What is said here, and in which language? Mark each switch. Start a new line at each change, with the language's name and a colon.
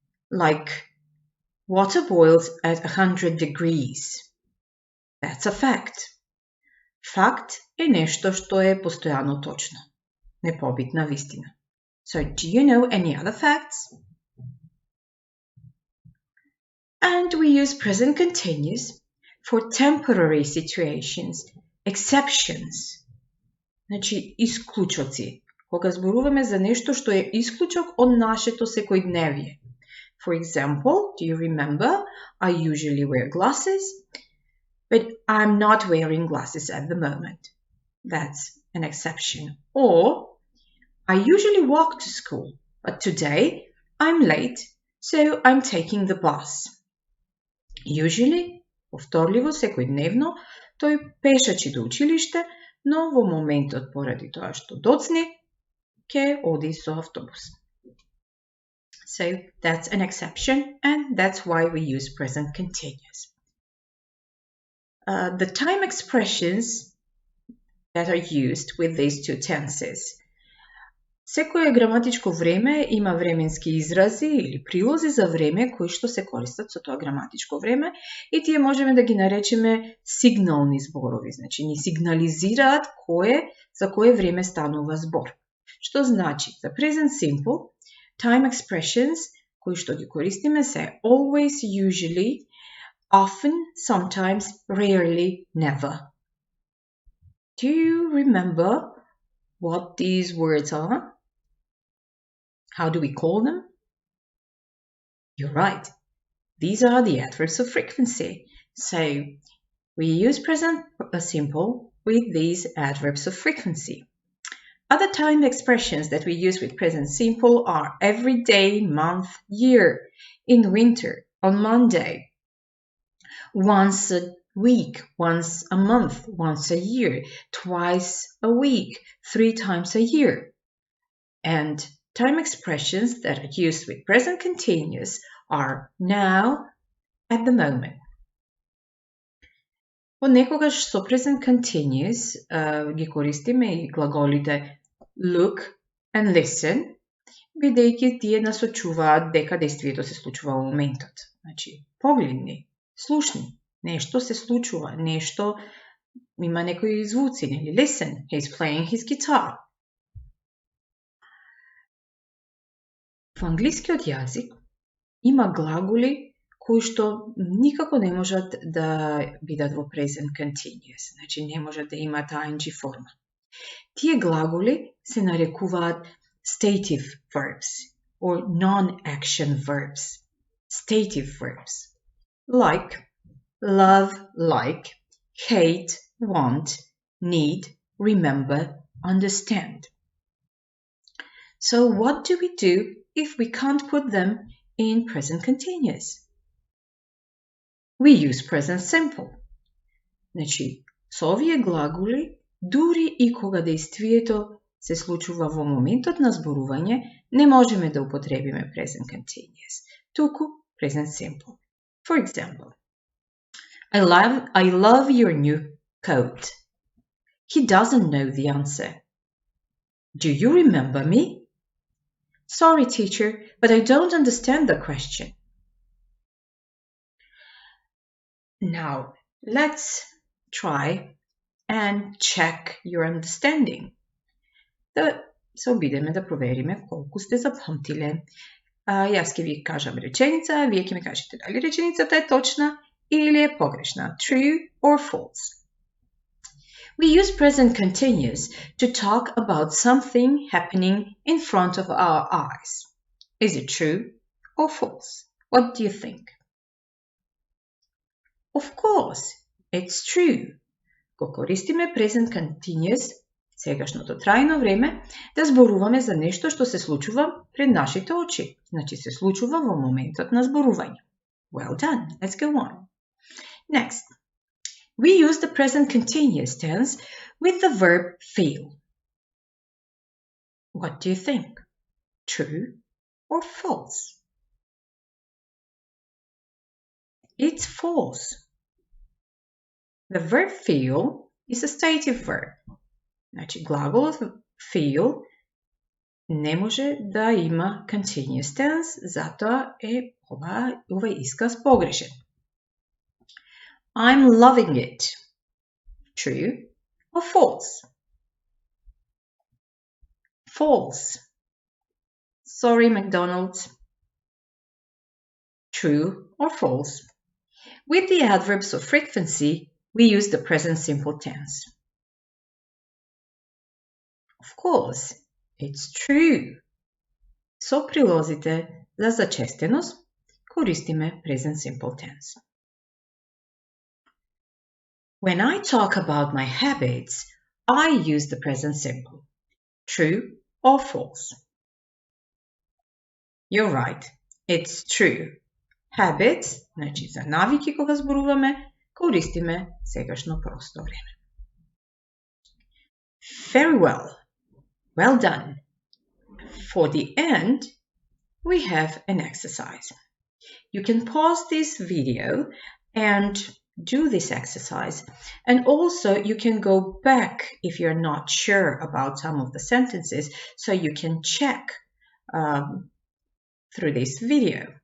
English: Like water boils at 100 degrees. That's a fact.
Macedonian: Факт е нешто што е постојано точно, непобитна вистина.
English: So, do you know any other facts? And we use present continuous for temporary situations, exceptions.
Macedonian: Значи, исклучоци. Кога зборуваме за нешто што е исклучок од нашето секојдневие.
English: For example, do you remember? I usually wear glasses, but I'm not wearing glasses at the moment. That's an exception. Or, I usually walk to school, but today I'm late, so I'm taking the bus.
Macedonian: Usually, повторливо, секојдневно, тој пешачи до училиште, но во моментот поради тоа што доцни, ќе оди со автобус.
English: So that's an exception, and that's why we use present continuous. The time expressions that are used with these two tenses.
Macedonian: Секое граматичко време има временски изрази или прилози за време кои што се користат со тоа граматичко време и тие можеме да ги наречеме сигнални зборови, значи ни сигнализираат за кое време станува збор. Што значи, за present simple, time expressions кои што ги користиме се
English: always, usually, often, sometimes, rarely, never. Do you remember what these words are? How do we call them? You're right. These are the adverbs of frequency. So we use present simple with these adverbs of frequency. Other time expressions that we use with present simple are every day, month, year, in winter, on Monday, once a week, once a month, once a year, twice a week, 3 times a year. And time expressions that are used with present continuous are now, at the moment.
Macedonian: Понекогаш со present continuous ги користиме и глаголите
English: look and listen,
Macedonian: бидејќи тие насочуваат дека действието се случува во моментот. Значи, погледни, слушни, нешто се случува, нешто има некои звуци, нели?
English: Listen, he's playing his guitar.
Macedonian: Во англискиот јазик има глаголи кои што никако не можат да бидат во present continuous, значи не можат да имаат ing форма. Тие глаголи се нарекуваат
English: stative verbs or non-action verbs. Stative verbs like love, like, hate, want, need, remember, understand. So what do we do if we can't put them in present continuous? We use present simple.
Macedonian: Значи, со овие глаголи, дури и кога действието се случува во моментот на зборување, не можеме да употребиме present continuous, туку present simple.
English: For example, I love your new coat. He doesn't know the answer. Do you remember me? Sorry, teacher, but I don't understand the question. Now, let's try and check your understanding.
Macedonian: Да се обидеме да провериме колку сте запамтиле. Јас ќе ви кажам реченица, вие ќе ми кажете дали реченицата е точна или е погрешна.
English: True or false. We use present continuous to talk about something happening in front of our eyes. Is it true or false? What do you think? Of course, it's true.
Macedonian: Го користиме present continuous, сегашното трајно време, да зборуваме за нешто што се случува пред нашите очи. Значи се случува во моментот на зборување.
English: Well done. Let's go on. Next. We use the present continuous tense with the verb feel. What do you think? True or false? It's false. The verb feel is a stative verb.
Macedonian: Значи, глаголот feel не може да има continuous tense, затоа е овај исказ погрешен.
English: I'm loving it. True or false? False. Sorry, McDonald's. True or false? With the adverbs of frequency, we use the present simple tense. Of course, it's true. Со прилозите за зачестеност користиме present simple tense. When I talk about my habits, I use the present simple. True or false? You're right. It's true.
Macedonian: Habits, значи за навики кога зборуваме, користиме сегашно просто време.
English: Very well. Well done. For the end, we have an exercise. You can pause this video and do this exercise, and also you can go back if you're not sure about some of the sentences, so you can check through this video.